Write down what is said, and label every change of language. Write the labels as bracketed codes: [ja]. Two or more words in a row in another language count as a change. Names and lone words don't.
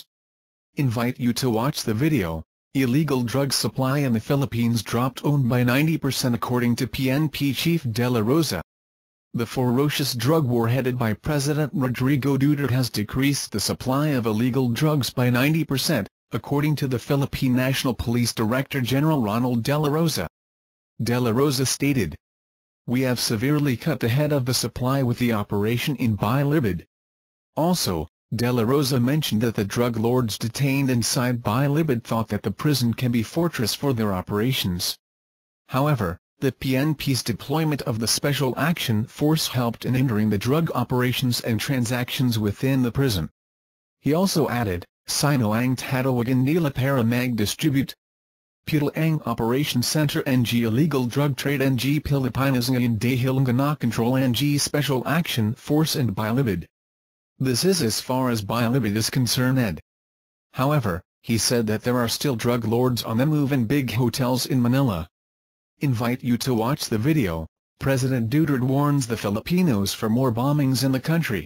[en] Invite you to watch the video. Illegal drug supply in the Philippines dropped owned by 90% according to PNP Chief De La Rosa. The ferocious drug war headed by President Rodrigo Duterte has decreased the supply of illegal drugs by 90%, according to the Philippine National Police Director General Ronald De La Rosa. De La Rosa stated, "We have severely cut the head of the supply with the operation in Bilibid." Also, De La Rosa mentioned that the drug lords detained inside Bilibid thought that the prison can be fortress for their operations. However, the PNP's deployment of the Special Action Force helped in hindering the drug operations and transactions within the prison. He also added, [tl] "Sino ang tatawagan nila para mag-distribute Putalang [en] Operation Center [tl] ng [en] Illegal Drug Trade [tl] ng Pilipinas ngayon dahil control ng Special Action Force and Bilibid." [en] This is as far as Bilibid is concerned. However, he said that there are still drug lords on the move in big hotels in Manila. Invite you to watch the video. President Duterte warns the Filipinos for more bombings in the country.